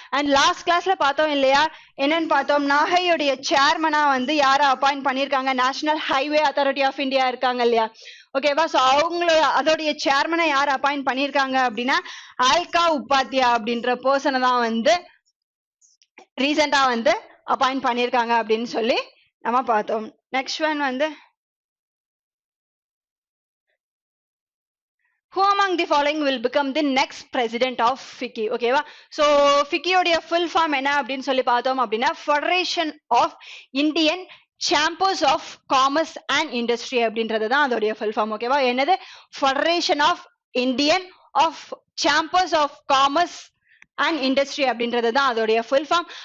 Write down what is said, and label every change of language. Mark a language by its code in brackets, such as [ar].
[ta] And last கிளாஸ்ல பார்த்தோம் இல்லையா, என்னன்னு பார்த்தோம், நாகையுடைய சேர்மனா வந்து யாரை அப்பாயிண்ட் பண்ணியிருக்காங்க, national highway authority of India இருக்காங்க இல்லையா, ஓகேவா. ஸோ அவங்களோட அதோடைய சேர்மனை யார் அப்பாயிண்ட் பண்ணியிருக்காங்க அப்படின்னா ஆல்கா உபாத்யா அப்படின்ற பர்சனை தான் வந்து ரீசெண்டா வந்து அப்பாயிண்ட் பண்ணியிருக்காங்க அப்படின்னு சொல்லி நம்ம பார்த்தோம். [en] Next one வந்து who among the following will become the next president of FICCI, ஓகேவா. [ta] ஸோ ஃபிக்கியோடைய ஃபுல் ஃபார்ம் என்ன அப்படின்னு சொல்லி பார்த்தோம் அப்படின்னா federation of Indian chambers of commerce and industry அப்படின்றது தான் அதோடைய ஃபுல் ஃபார்ம், ஓகேவா. என்னது, federation of Indian of chambers of commerce and industry அப்படின்றது தான் அதோடைய ஃபுல் ஃபார்ம்.